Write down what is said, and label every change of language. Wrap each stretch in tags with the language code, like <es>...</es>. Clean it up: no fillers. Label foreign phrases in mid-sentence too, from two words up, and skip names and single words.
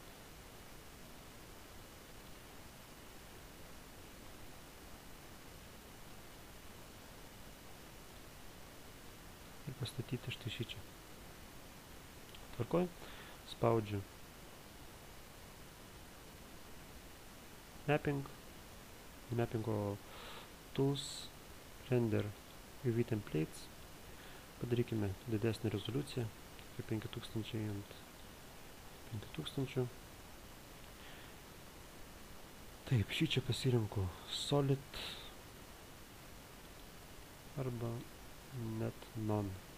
<lt>Pastatyti štai šičia. Tvarkoj, spaudžiu mappingo</lt> <en>tools, render UV templates,</en> <lt>padarykime didesnį rezoliuciją, 5000 ant 5000. Taip, šičia pasirinku solid arba net none.</lt>